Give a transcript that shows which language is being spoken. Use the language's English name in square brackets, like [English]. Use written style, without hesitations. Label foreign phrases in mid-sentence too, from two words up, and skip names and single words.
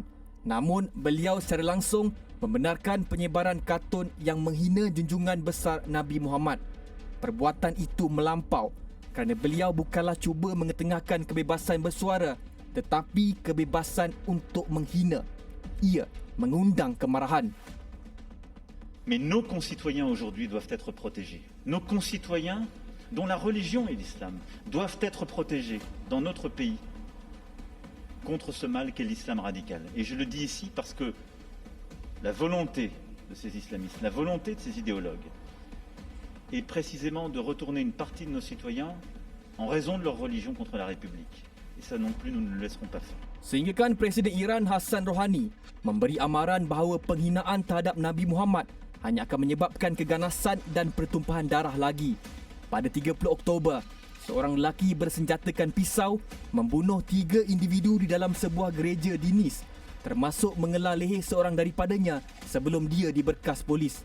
[Malay] Namun, beliau secara langsung membenarkan penyebaran kartun yang menghina junjungan besar Nabi Muhammad. Perbuatan itu melampau kerana beliau bukanlah cuba mengetengahkan kebebasan bersuara, tetapi kebebasan untuk menghina. Ia mengundang kemarahan. [French] Mais nos concitoyens aujourd'hui doivent être protégés. Nos concitoyens dont la religion est l'islam doivent être protégés dans notre pays contre ce mal qu'est l'islam radical. Et je le dis ici parce que la volonté de ces islamistes, la volonté de ces idéologues est précisément de retourner une partie de nos citoyens en raison de leur religion contre la République. Et ça non plus, nous ne le laisserons pas faire. [Malay] Sehinggakan Presiden Iran Hassan Rouhani memberi amaran bahawa penghinaan terhadap Nabi Muhammad hanya akan menyebabkan keganasan dan pertumpahan darah lagi. Pada 30 Oktober, seorang lelaki bersenjatakan pisau membunuh 3 individu di dalam sebuah gereja di Nice, termasuk mengelar leher seorang daripadanya sebelum dia diberkas polis.